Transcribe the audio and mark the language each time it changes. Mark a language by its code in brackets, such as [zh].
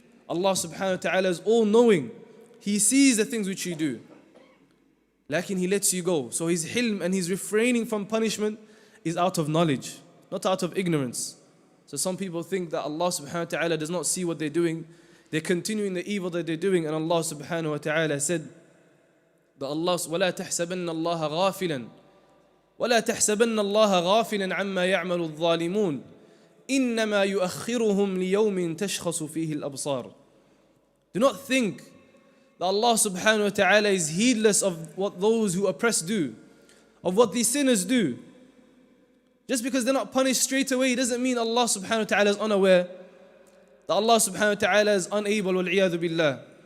[en] Allah subhanahu wa ta'ala is all knowing. He sees the things which you do. Lakin He lets you go. So His hilm and His refraining from punishment is out of knowledge, not out of ignorance. So some people think that Allah subhanahu wa ta'ala does not see what they're doing. They're continuing the evil that they're doing. And Allah subhanahu wa ta'ala said that Allah, [ar] وَلَا تَحْسَبَنَّ اللَّهَ غَافِلًا وَلَا تَحْسَبَنَّ اللَّهَ غَافِلًا عَمَّا يَعْمَلُ الظَّالِمُونَ إِنَّمَا يُؤَخِّرُهُمْ لِيَوْمٍ تَشْخَصُ فِيهِ الْأَبْصَارُ. [en] Do not think that Allah subhanahu wa ta'ala is heedless of what those who oppress do, of what these sinners do. Just because they're not punished straight away doesn't mean Allah subhanahu wa ta'ala is unaware, that Allah subhanahu wa ta'ala is unable, wal-'iyadhu billah.